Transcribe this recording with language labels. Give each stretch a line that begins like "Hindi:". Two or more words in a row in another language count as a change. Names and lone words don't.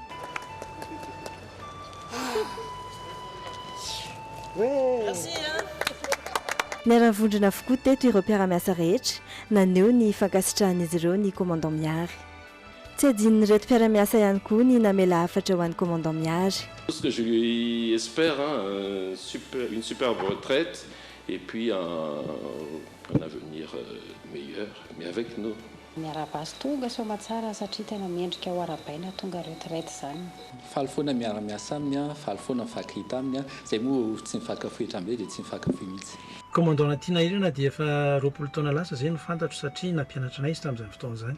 Malagasy: Niara-vondrona avokoa teto ireo mpiara-miasa rehetra naneo ny fankasitrahan'izy ireo ny commandant miary. Tsy adinony reto mpiara-miasa ihany koa ny namela hafatra ho an'ny commandant miary.
French: Ce que je lui espère, une superbe retraite et puis un avenir meilleur, mais avec nous.
Malagasy: Miara-basy tonga somatsara satria tena miendrika ho arabaina tonga retraite zany. Faly foana miara-miasa aminy, faly foana mifankahita aminy, izay moa tsy mifankafohy hatramin'izay dia tsy mifankafohy mihitsy. Commandant Natina irena dia efa 20 taona lasa izay no fantatro satria nampianatra anay izy tamin'izany fotoana izany.